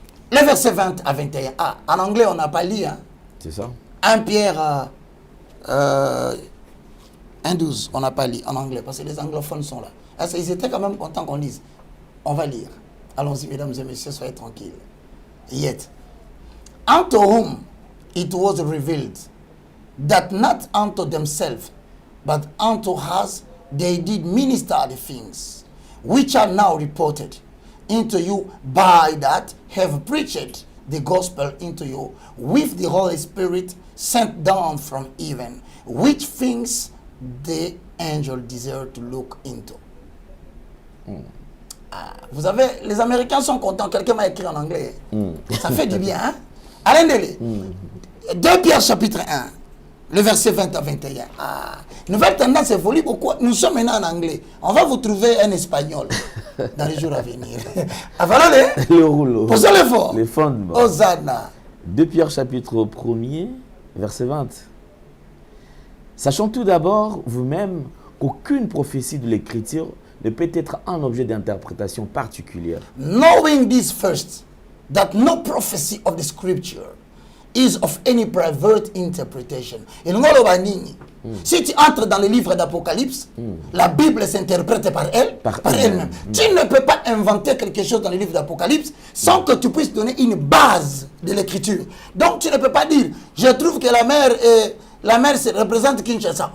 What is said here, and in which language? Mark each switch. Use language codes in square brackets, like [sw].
[fr] Le verset 20 à 21. Ah, en anglais, on n'a pas lu. Hein? C'est ça. 1 Pierre 1, 12, on n'a pas lu en anglais parce que les anglophones sont là. Alors, ils étaient quand même contents qu'on lise. On va lire. Allons-y, mesdames et messieurs, soyez tranquilles. [en] Yet, unto whom it was revealed that not unto themselves, but unto us they did minister the things which are now reported into you by that have preached the gospel into you with the Holy Spirit sent down from heaven, which things the angel desire to look into. [fr] Ah, vous avez, les Américains sont contents, quelqu'un m'a écrit en anglais. Ça fait du bien, hein? Alain Dele. 2 Pierre chapitre 1, le verset 20 à 21. Ah, nouvelle tendance évolue beaucoup. Nous sommes maintenant en anglais. On va vous trouver un espagnol dans les jours à venir. Voilà le rouleau. Posez l'effort. Les fondements. Hosanna. 2 Pierre chapitre 1er, verset 20. Sachant tout d'abord vous-même qu'aucune prophétie de l'Écriture ne peut être un objet d'interprétation particulière. [en] Knowing this first, that no prophecy of the Scripture is of any private interpretation. [fr] Et nous si tu entres dans le livre d'Apocalypse, la Bible s'interprète par elle, par elle-même. Tu ne peux pas inventer quelque chose dans le livre d'Apocalypse sans que tu puisses donner une base de l'écriture. Donc tu ne peux pas dire, je trouve que la mer représente Kinshasa.